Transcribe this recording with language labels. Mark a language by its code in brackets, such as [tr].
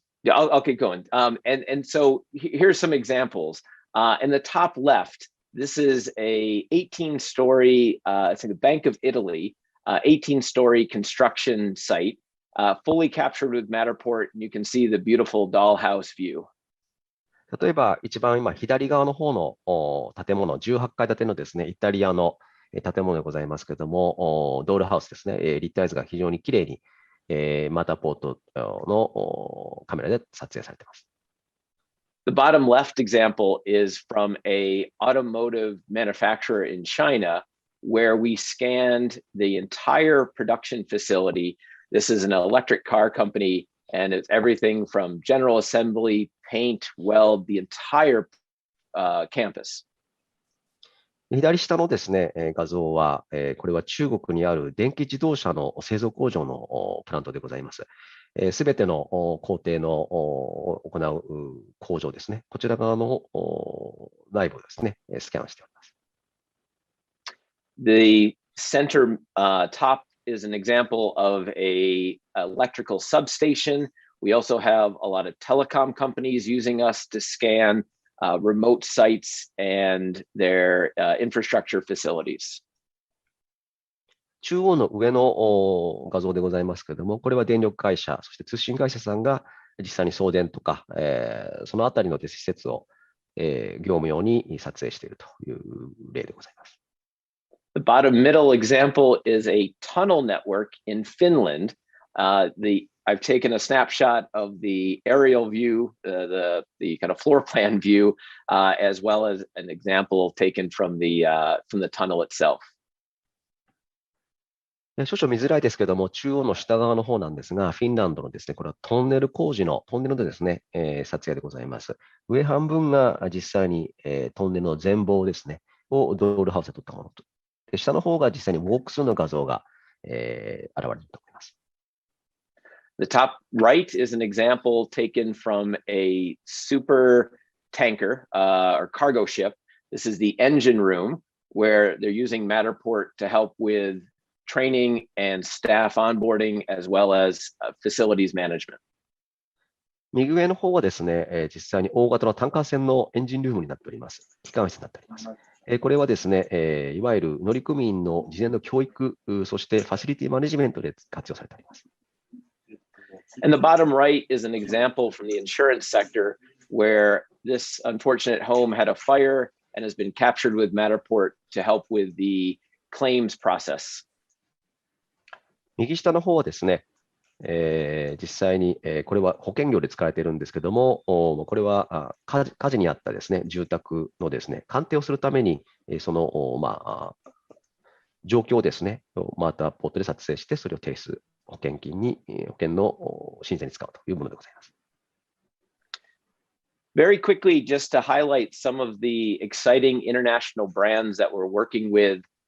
[en] I'll keep going. And so here's some examples. In the top left, this is a 18-story, it's like the Bank of Italy, 18-story construction site, fully captured with Matterport, and you can see the beautiful dollhouse view. [ja] 例えば、一番今、左側の方の建物、18階建てのですね、イタリアの建物でございますけれども、ドールハウスですね、立体図が非常にきれいに、マーターポートのカメラで撮影されています。 [en] The bottom left example is from an automotive manufacturer in China, where we scanned the entire production facility. This is an electric car company, and it's everything from general assembly, paint, weld, the entire campus. [ja] 左下のですね、画像は、これは中国にある電気自動車の製造工場のプラントでございます。すべての工程の行う工場ですね。こちら側の内部をですね、スキャンしております。 [en] The center top is an example of an electrical substation. We also have a lot of telecom companies using us to scan remote sites and their infrastructure facilities. [ja] 中央の上の画像でございますけれども、これは電力会社、そして通信会社さんが実際に送電とか、そのあたりの施設を、業務用に撮影しているという例でございます。 [en] The bottom middle example is a tunnel network in Finland. I've taken a snapshot of the aerial view, the kind of floor plan view, as well as an example taken from the tunnel itself. [ja] 少々見づらいですけども、中央の下側の方なんですが、フィンランドのですね、これはトンネルでですね、撮影でございます。上半分が実際に、トンネルの全貌ですね、をドールハウスで撮ったものと。で下の方が実際にウォークスルーの画像が、現れると思います。 [en] The top right is an example taken from a super tanker or cargo ship. This is the engine room where they're using Matterport to help with training and staff onboarding as well as facilities management. [ja] 右上の方はですね、実際に大型のタンカー船のエンジンルームになっております。機関室になっております。これはですね、いわゆる乗組員の事前の教育、そしてファシリティマネジメントで活用されております。 [en] And the bottom right is an example from the insurance sector where this unfortunate home had a fire and has been captured with Matterport to help with the claims process. [ja] 右下の方はですね、実際に、これは保険業で使われているんですけども、これは火事にあったですね、住宅のですね、鑑定をするために、その、状況をですね、マーターポートで撮影して、それを提出、保険の申請に使うというものでございます。 [en] Very quickly, just to highlight some of the exciting international brands that we're working with.